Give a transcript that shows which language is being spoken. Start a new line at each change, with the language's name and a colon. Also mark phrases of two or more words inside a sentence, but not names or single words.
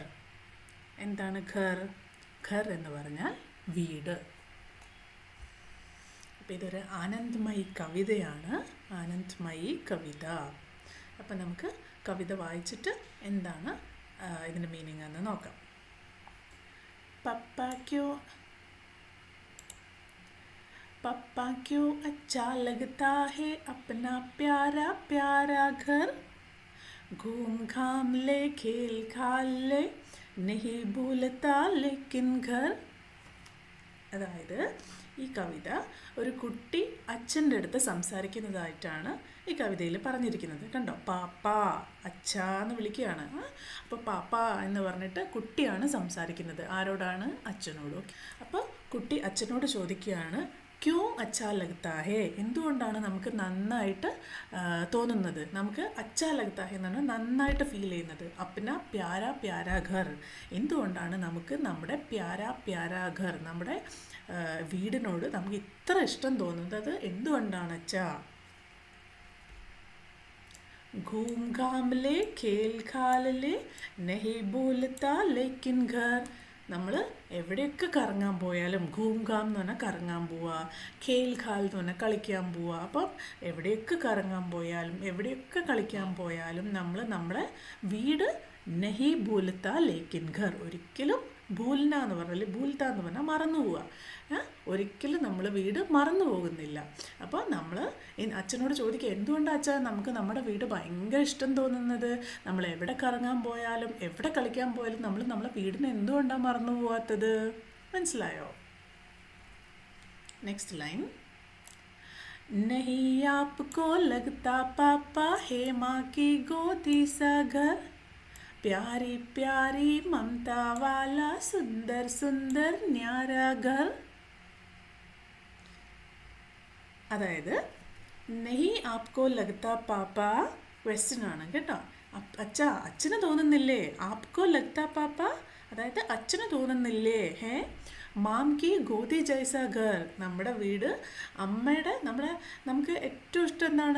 Malayalam: എന്താണ് ഘർ? ഘർ എന്ന് പറഞ്ഞാൽ വീട്. അപ്പോൾ ഇതൊരു ആനന്ദ്മയി കവിതയാണ്. ആനന്ദ്മയി കവിത. അപ്പം നമുക്ക് കവിത വായിച്ചിട്ട് എന്താണ് ഇതിൻ്റെ മീനിങ് എന്ന് നോക്കാം.
Hindi: पप्पा क्यों अच्छा लगता है अपना प्यारा प्यारा घर, घूम घाम ले खेल खाल ले नहीं भूलता लेकिन घर.
Malayalam: അതായത് ഈ കവിത ഒരു കുട്ടി അച്ഛൻ്റെ അടുത്ത് സംസാരിക്കുന്നതായിട്ടാണ് ഈ കവിതയിൽ പറഞ്ഞിരിക്കുന്നത്. കണ്ടോ, പാപ്പ അച്ഛ എന്ന് വിളിക്കുകയാണ്. അപ്പോൾ പാപ്പ എന്ന് പറഞ്ഞിട്ട് കുട്ടിയാണ് സംസാരിക്കുന്നത്. ആരോടാണ്? അച്ഛനോട്. അപ്പോൾ കുട്ടി അച്ഛനോട് ചോദിക്കുകയാണ്,
Hindi: क्यों अच्छा लगता है,
Malayalam: എന്തുകൊണ്ടാണ് നമുക്ക് നന്നായിട്ട് തോന്നുന്നത്? നമുക്ക്
Hindi: अच्छा लगता है
Malayalam: എന്നാണ് നന്നായിട്ട് ഫീൽ ചെയ്യുന്നത്.
Hindi: अपना प्यारा प्यारा घर,
Malayalam: എന്തുകൊണ്ടാണ് നമുക്ക് നമ്മുടെ
Hindi: प्यारा प्यारा घर,
Malayalam: നമ്മുടെ വീടിനോട് നമുക്ക് ഇത്ര ഇഷ്ടം തോന്നുന്നത് എന്തുകൊണ്ടാണ് അച്ഛാ?
Hindi: घूम घाम ले खेल खाल ले नहीं भूलता लेकिन घर,
Malayalam: നമ്മൾ എവിടെയൊക്കെ കറങ്ങാൻ പോയാലും,
Hindi: घूम घाम
Malayalam: എന്ന് പറഞ്ഞാൽ കറങ്ങാൻ പോവുക,
Hindi: खेल खाल
Malayalam: എന്ന് പറഞ്ഞാൽ കളിക്കാൻ പോവുക. അപ്പം എവിടെയൊക്കെ കറങ്ങാൻ പോയാലും എവിടെയൊക്കെ കളിക്കാൻ പോയാലും നമ്മൾ നമ്മുടെ വീട്
Hindi: नहीं भूलता लेकिन घर,
Malayalam: ഒരിക്കലും ഭൂൽന എന്ന് പറഞ്ഞാൽ ഭൂൽത്ത എന്ന് പറഞ്ഞാൽ മറന്നു പോവുക. ഒരിക്കലും നമ്മൾ വീട് മറന്നു പോകുന്നില്ല. അപ്പോൾ നമ്മൾ അച്ഛനോട് ചോദിക്കുക, എന്തുകൊണ്ടാണ് അച്ഛാ നമുക്ക് നമ്മുടെ വീട് ഭയങ്കര ഇഷ്ടം തോന്നുന്നത്? നമ്മൾ എവിടെ കറങ്ങാൻ പോയാലും എവിടെ കളിക്കാൻ പോയാലും നമ്മൾ നമ്മളെ വീടിനെ എന്തുകൊണ്ടാണ് മറന്നു പോവാത്തത്? മനസ്സിലായോ?
English: next line.
Hindi: नहीं आपको लगता पापा है माँ की गोदी सा घर, प्यारी प्यारी ममता वाला सुंदर सुंदर न्यारा घर.
Malayalam: അതായത്
Hindi: नहीं आपको लगता पापा
Malayalam: ക്വസ്റ്റ്യൻ ആണ് കേട്ടോ. അച്ഛന് തോന്നുന്നില്ലേ?
Hindi: आपको लगता पापा,
Malayalam: അതായത് അച്ഛന് തോന്നുന്നില്ലേ?
Hindi: माँ की गोदी जैसा घर,
Malayalam: നമ്മുടെ വീട് അമ്മയുടെ, നമുക്ക് ഏറ്റവും ഇഷ്ടം എന്താണ്?